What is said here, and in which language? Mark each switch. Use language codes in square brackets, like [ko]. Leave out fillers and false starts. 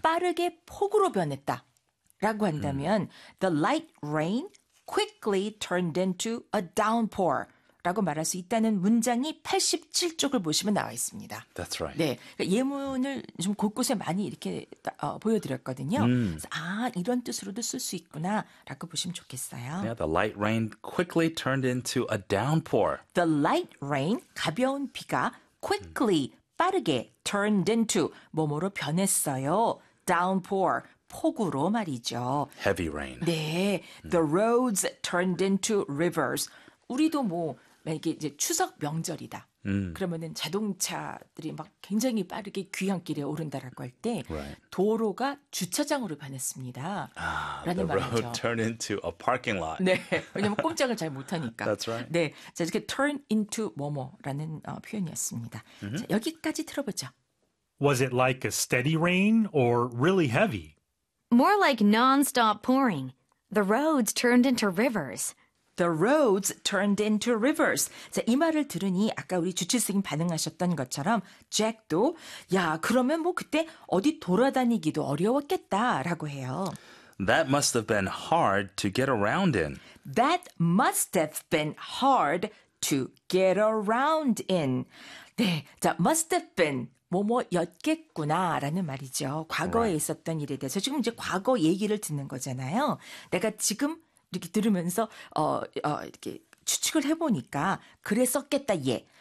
[ko] 빠르게 폭우로 변했다라고 한다면 [en] the light rain quickly turned into a downpour [ko] 라고 말할 수 있다는 문장이 87쪽을 보시면 나와 있습니다. [en] That's right. [ko] 네, 그러니까 예문을 좀 곳곳에 많이 이렇게 보여드렸거든요. 아, 이런 뜻으로도 쓸 수 있구나라고 보시면 좋겠어요. [en] Yeah, the light rain quickly turned into a downpour. The light rain, [ko] 가벼운 비가 [en] quickly, [ko] 빠르게 [en] turned into, [ko] 뭐뭐로 변했어요. [en] Downpour. [ko] 폭우로 말이죠. [en] Heavy rain. [ko] 네. [en] The roads turned into rivers. [ko] 우리도 뭐 만약에 이제 추석 명절이다. 그러면은 자동차들이 막 굉장히 빠르게 귀향길에 오른다라고 할 때 [en] right. [ko] 도로가 주차장으로 변했습니다. 라는 [en] the [ko] 말이죠. [en] The road turned into a parking lot. [ko] 네. 왜냐면 꼼짝을 잘 못하니까. [en] That's right. [ko] 네. 자, 이렇게 [en] turn into [ko] 뭐뭐라는 표현이었습니다. [en] Mm-hmm. [ko] 자, 여기까지 들어보죠. [en] Was it like a steady rain or really heavy? More like non-stop pouring. The roads turned into rivers. The roads turned into rivers. [ko] 자, 이 말을 들으니 아까 우리 주치스님 반응하셨던 것처럼 잭도 야, 그러면 뭐 그때 어디 돌아다니기도 어려웠겠다라고 해요. [en] That must have been hard to get around in. That must have been hard to get around in. [ko] 네, 자, [en] must have been [ko] 뭐뭐였겠구나라는 말이죠. 과거에 [en] right. [ko] 있었던 일에 대해서 지금 이제 과거 얘기를 듣는 거잖아요. 내가 지금 이렇게 들으면서 이렇게 추측을 해보니까 그랬었겠다 얘.